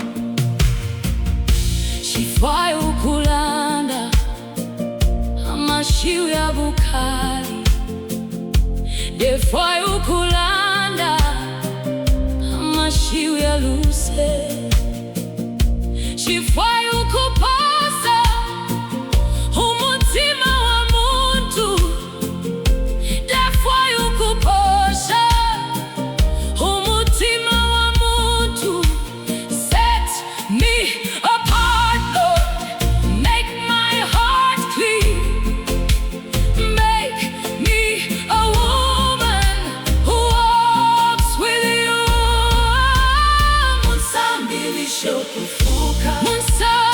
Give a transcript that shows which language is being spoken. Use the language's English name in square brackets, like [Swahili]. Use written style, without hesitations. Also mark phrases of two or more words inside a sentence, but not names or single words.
[Bemba] Shifwayo kulanda amashiwi ya bukali, defwayo kulanda amashiwi ya luse. Shifwayo kuposa umutima wa muntu, defwayo kuposha umutima wa muntu. [English] Set me apart, Lord, make my heart clean, make me a woman who walks with you. [Bemba] Munsambilishe kufuka,